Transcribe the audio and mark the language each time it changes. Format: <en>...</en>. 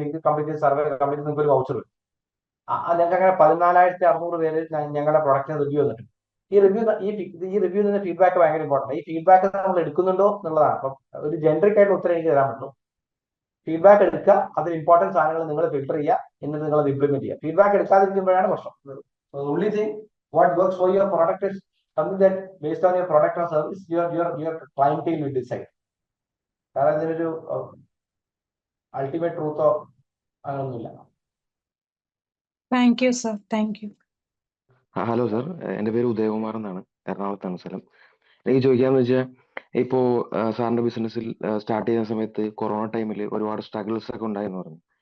<ml>Link complete ചെയ്ത് survey complete നിങ്ങൾക്ക് ഒരു വൗച്ചർ വരും. ഞങ്ങൾക്ക് അങ്ങനെ 14,600 പേര് ഞങ്ങളുടെ പ്രൊഡക്റ്റിന് റിവ്യൂ വന്നിട്ടുണ്ട്. ഈ റിവ്യൂ നിന്ന് ഫീഡ്ബാക്ക് ഭയങ്കര ഇമ്പോർട്ടൻ്റ്. ഈ ഫീഡ്ബാക്ക് നമ്മൾ എടുക്കുന്നുണ്ടോ എന്നുള്ളതാണ്. അപ്പം ഒരു ജനറിക് ആയിട്ട് ഉത്തരം എനിക്ക് തരാൻ പറ്റും. ഫീഡ്ബാക്ക് എടുക്കുക, അതിൽ ഇമ്പോർട്ടൻറ്റ് സാധനങ്ങൾ നിങ്ങൾ ഫിൽട്ടർ ചെയ്യുക, എന്നിട്ട് നിങ്ങൾ അത് ഇംപ്ലിമെന്റ് ചെയ്യുക. ഫീഡ്ബാക്ക് എടുക്കാതിരിക്കുമ്പോഴാണ് പ്രശ്നം.</ml> <en>only thing what works for your product is something that based on your product or service your clientele will decide.</en> <ml>കാരണം ഇതിനൊരു അൾട്ടിമേറ്റ് ട്രൂത്തോ അങ്ങനൊന്നുമില്ല. Thank you sir. Thank you. Hello sir, എൻ്റെ പേര് ഉദയകുമാർ എന്നാണ്, എറണാകുളത്താണ് സ്ഥലം. എനിക്ക് ചോദിക്കാന്ന് വെച്ചാൽ ഇപ്പോൾ സാറിൻ്റെ ബിസിനസ്സിൽ സ്റ്റാർട്ട് ചെയ്യുന്ന സമയത്ത് കൊറോണ ടൈമിൽ ഒരുപാട് സ്ട്രഗിൾസ് ഒക്കെ ഉണ്ടായെന്ന് പറഞ്ഞു.</ml>